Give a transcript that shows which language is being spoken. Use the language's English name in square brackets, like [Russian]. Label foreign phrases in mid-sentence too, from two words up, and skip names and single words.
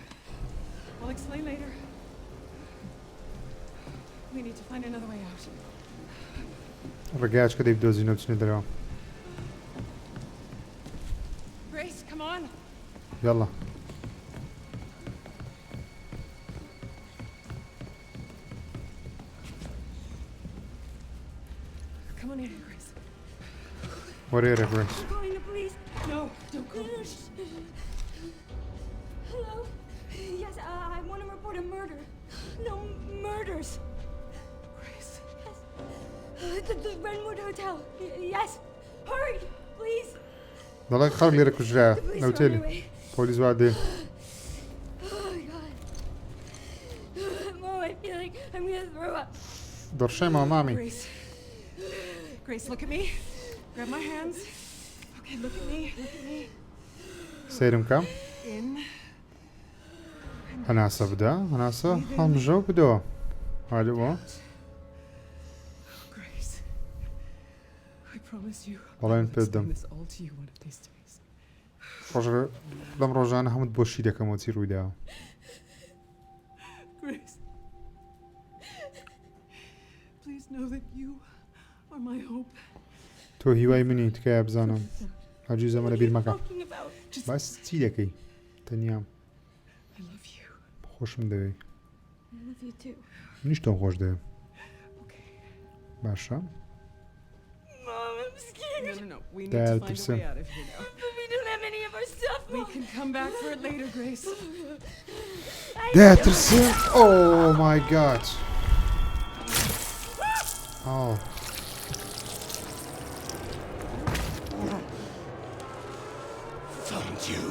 [English] I'll explain later. We need to find another way out. [Central Kurdish] ڕێگایچکە دەی بدۆزینە و بچنە دەرەوە [English] Grace, come on. [Central Kurdish] یاڵا [English] Come on in, Grace. [Central Kurdish] وەرێرە گریس [English] I'm calling the police. No, don't go. Hello? Yes, I want to report a murder. No murders. Grace. Yes. The Renwood Hotel. Yes. Hurry, please. [Central Kurdish] دەڵێ خەڵک لێرە کوژرایە [English] The police are on [Central Kurdish] نەوتێلی [English] their way. [Central Kurdish] پۆلیس وا دێ [English] Oh my God. Mom, I feel like I'm gonna throw up. [Central Kurdish] دڕشەمەوە مامی [English] Grace. Grace, look at me. Grab my hands. Okay, look at me. Look at me. [Central Kurdish] سەیرم کەم [English] In. [Central Kurdish] هەناسە بدە هەناسە هەڵمژە و بدەوە هالەوە [English] Grace. I promise you. Well, I'll put them. explain this all to you one of these days. [Central Kurdish] ڕۆژە لەم ڕۆژانە هەمووت بۆشی دەکەمەوە چی ڕوویداوە [English] Grace. Please know that you are my hope. [Central Kurdish] تۆ هیوای منی تکایە بزانم هەرگیز ئەمە لەبیر مەکە [English] Talking about. [Central Kurdish] باس چی دەکەی تەنیام [English] I love you. [Central Kurdish] خۆشم دەوێ [English] I love you too. [Central Kurdish] منیش تۆم خۆش دەوێ [English] Okay. [Central Kurdish] باشە [English] Mom, I'm scared. No. We need Dad, to find a listen. way out of here now. But we don't have any of our stuff. We Mom. can come back for it later, Grace. دەترسم Oh my god Oh Found you.